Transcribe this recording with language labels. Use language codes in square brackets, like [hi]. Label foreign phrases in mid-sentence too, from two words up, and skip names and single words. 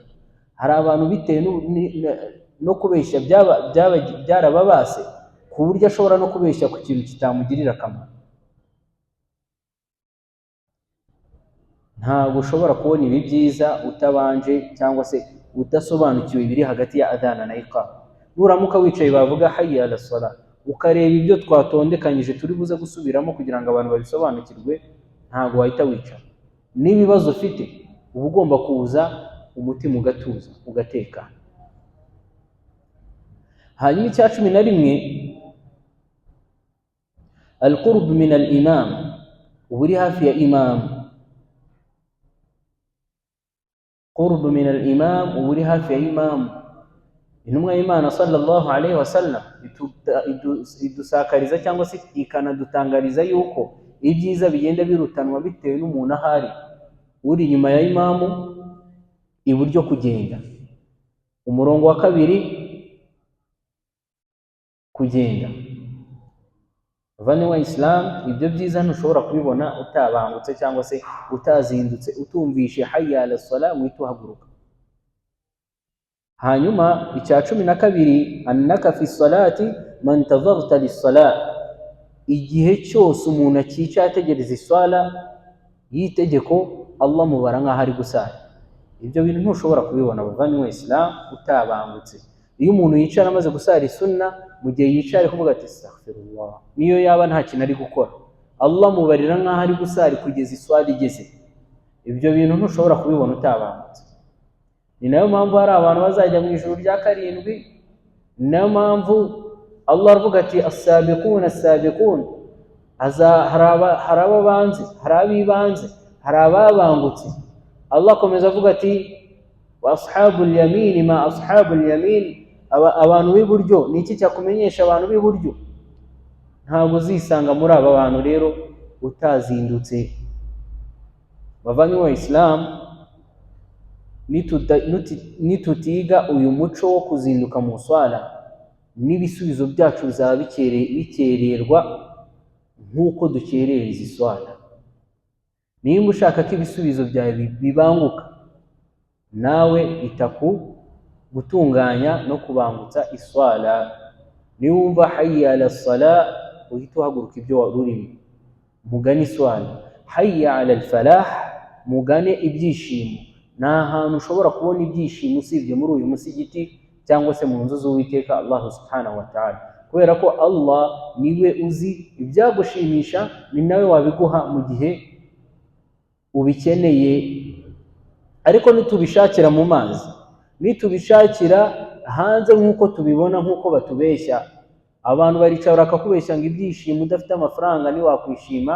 [rw] Hari abantu bitewe no kubeshya byarababase ku buryo ashobora no kubeshya ku kintu kitamugirira akamaro. Ntabwo ushobora kubona ibi byiza utabanje cyangwa se udasobanukiwe biri hagati ya adhana na iqama. Nuramuka wicaye bavuga [ar] حي على الصلاة, [rw] ukareba ibyo twatondekanyije turi buze gusubiramo kugira ngo abantu babisobanukirwe, ntabwo wahita wicara. N'ibibazo ufite uba ugomba kuza umutima ugatuza ugatekana. Hanyuma icya 11, [ar] القرب من الإمام, [rw] uburi hafi ya imam. [ar] قرب من الإمام, [rw] uburi hafi ya imam. Intumwa y'Imana [ar] صلى الله عليه وسلم [rw] idusakariza cyangwa se ikanadutangariza yuko ibyiza bigenda birutanwa bitewe n'umuntu ahari. Uri inyuma ya imamu iburyo kugenda, umurongo wa 2 kugenda. Bavandimwe Islam, ibyo byiza ntushobora kubibona utabangutse cyangwa se utazindutse, utumvishe [ar] حي على الصلاة [rw] mwita uhaguruka. Hanyuma icya 12, [ar] إنك في صلاة ما انتظرت للصلاة, [rw] igihe cyose umuntu akica ategereza iswala yitegeko, Allah mubara nkaho ari gusara. Ibyo bintu ntushobora kubibona bavandimwe Islam utabangutse. Iyo umuntu yicara amaze gusara isunna, mu gihe yicara kuvuga ati astaghfirullah, niyo yaba nta kintu ari gukora, Allah mubarira nkaho ari gusara kugeza iswala igeze. Ibyo bintu ntushobora kubibona utabangutse. Ni nayo mpamvu hari abantu bazajya mu ijuru rya 7. Ni nayo mpamvu Allah avuga ati [ar] السابقون السابقون, [rw] hari ababanze, hari abibanze, hari ababangutse. Allah akomeza avuga ati [ar] وأصحاب اليمين ما أصحاب اليمين, [rw] abantu b'iburyo ni iki cyakumenyesha abantu b'iburyo? Ntabwo uzisanga muri aba bantu rero utazindutse. Bavandimwe wa Islam, nitutiga uyu muco wo kuzinduka mu swala, n'ibisubizo byacu bizaba bikererwa nk'uko dukerereza iswala. Nimba ushaka ko ibisubizo byawe bibanguka, nawe itaku gutunganya no kubangutsa iswala. Niwumva [ar] حي على الصلاة, [rw] uhita uhaguruka ibyo warurimo, mugane iswala. [ar] حي على الفلاح, [rw] mugane ibyishimo. Nta hantu ushobora kubona ibyishimo usibye muri uyu musigiti cyangwa se mu nzu z'Uwiteka Allah [ar] سبحانه وتعالى, [rw] kubera ko Allah niwe uzi ibyagushimisha, ni nawe wabiguha mu gihe ubikeneye. Ariko nitubishakira mu mazi, nitubishakira hanze nk'uko tubibona, nk'uko batubeshya, abantu baricara bakakubeshya ngo ibyishimo udafite amafaranga ntiwakwishima.